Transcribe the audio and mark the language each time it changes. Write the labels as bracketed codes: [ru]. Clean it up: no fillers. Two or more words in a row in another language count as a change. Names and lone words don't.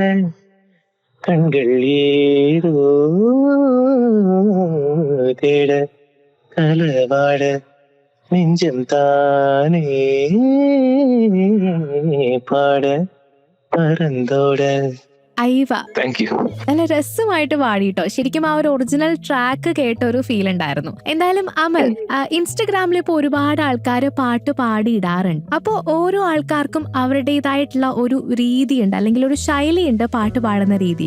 [ta] கண்கள் ஏதோ தேட களவாட நெஞ்சம் தானே பாட பறந்தோட [ml] ഐവ. [en] thank you. [ml] നല്ല രസമായിട്ട് പാടിട്ടോ. ശരിക്കും ആ ഒരു ഒറിജിനൽ ട്രാക്ക് കേട്ട ഒരു ഫീൽ ഉണ്ടായിരുന്നു. എന്തായാലും അമൽ, ഇൻസ്റ്റഗ്രാമിൽ ഇപ്പോൾ ഒരുപാട് ആൾക്കാർ പാട്ട് പാടിയിടാറുണ്ട്. അപ്പോൾ ഓരോ ആൾക്കാർക്കും അവരുടേതായിട്ടുള്ള ഒരു രീതിയുണ്ട്, അല്ലെങ്കിൽ ഒരു ശൈലിയുണ്ട് പാട്ട് പാടുന്ന രീതിയിൽ.